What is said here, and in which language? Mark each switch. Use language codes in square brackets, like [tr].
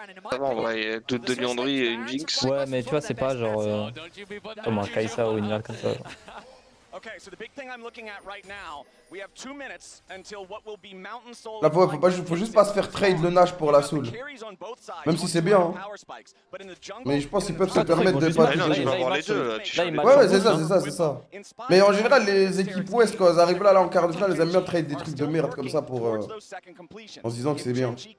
[fr] Ça va en vrai, deux de Liandry et une Jinx. Ouais, mais tu vois, c'est pas genre comme un Kaisa ou une merde comme ça. genre. [en] Okay, so the big thing I'm looking at right now, we have 2 minutes until what will be Mountain Soul. [fr] Là, faut juste pas se faire trade le Nash pour la soul. Même si c'est bien, hein. Mais je pense qu'ils peuvent se permettre de pas. Ah non, tu vas avoir les deux là. Ouais, ouais, c'est ça. Mais en général, les équipes Ouest, quand elles arrivent là en quart de finale, elles aiment bien trade des trucs de merde comme ça pour. En se disant que c'est bien.